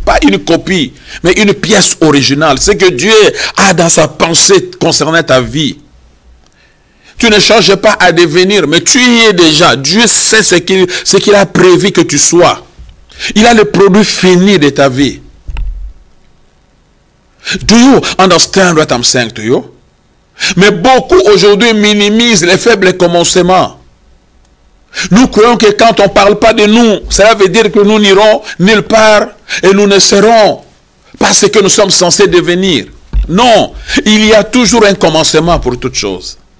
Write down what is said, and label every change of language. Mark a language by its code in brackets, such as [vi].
[fr] Pas une copie, mais une pièce originale. Ce que Dieu a dans sa pensée concernant ta vie. Tu ne changes pas à devenir, mais tu y es déjà. Dieu sait ce qu'il a prévu que tu sois. Il a le produit fini de ta vie. [en] Do you understand what I'm saying to you? [fr] Mais beaucoup aujourd'hui minimisent les faibles commencements. Nous croyons que quand on ne parle pas de nous, cela veut dire que nous n'irons nulle part et nous ne serons pas ce que nous sommes censés devenir. Non, il y a toujours un commencement pour toute chose.